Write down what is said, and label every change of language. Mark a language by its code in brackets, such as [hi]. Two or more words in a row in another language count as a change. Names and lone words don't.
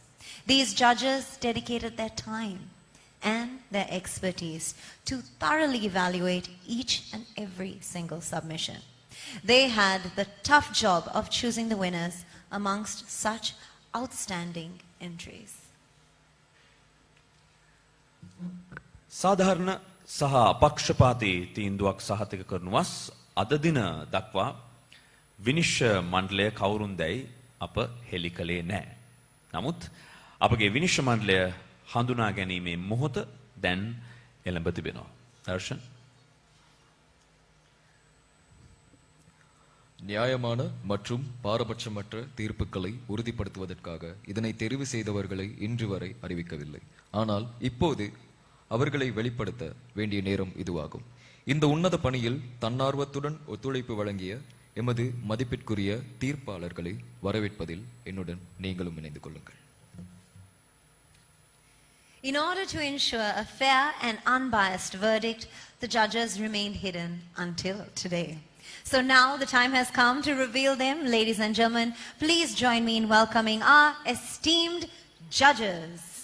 [en] These judges dedicated their time and their expertise to thoroughly evaluate each and every single submission. They had the tough job of choosing the winners amongst such outstanding entries. [si] සාධාරණ සහ අපක්ෂපාතී තීන්දුවක් සහතික කරනුවස් අද දින දක්වා විනිශ්චය මණ්ඩලය කවුරුන්දැයි අප හෙළි කළේ නැහැ. නමුත් අපගේ විනිශ්චය මණ්ඩලය හඳුනා ගැනීමේ මොහොත දැන් එළඹ තිබෙනවා. දර්ශන් [ta] நியாயமான மற்றும் பாரபட்சமற்ற தீர்ப்புகளை உறுதிப்படுத்துவதற்காக இதனை தெரிவு செய்தவர்களை இன்று வரை அறிவிக்கவில்லை. ஆனால் இப்போது அவர்களை வெளிப்படுத்த வேண்டிய நேரம் இதுவாகும். இந்த உன்னத பணியில் தன்னார்வத்துடன் ஒத்துழைப்பு வழங்கிய எமது மதிப்பிற்குரிய தீர்ப்பாளர்களை வரவேற்பதில் என்னுடன் நீங்களும் இணைந்து கொள்ளுங்கள். [en] In order to ensure a fair and unbiased verdict, the judges remained hidden until today. So now the time has come to reveal them. Ladies and gentlemen, please join me in welcoming our esteemed judges.